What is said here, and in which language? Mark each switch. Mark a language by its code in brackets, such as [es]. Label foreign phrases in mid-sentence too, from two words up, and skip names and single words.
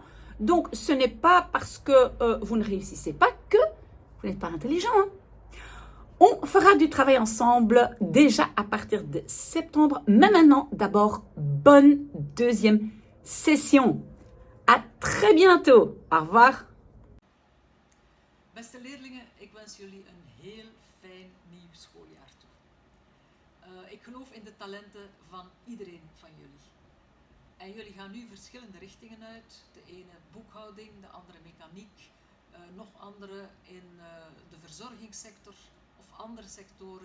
[fr] Donc, ce n'est pas parce que vous ne réussissez pas que vous n'êtes pas intelligent, hein. On fera du travail ensemble déjà à partir de septembre. Mais maintenant, d'abord, bonne deuxième session. À très bientôt. Au revoir. [nl] Beste leerlingen, ik wens jullie een heel fijn nieuw schooljaar toe. Ik geloof in de talenten van iedereen van jullie. En jullie gaan nu verschillende richtingen uit. De ene boekhouding, de andere mechaniek, nog andere in de verzorgingssector of andere sectoren.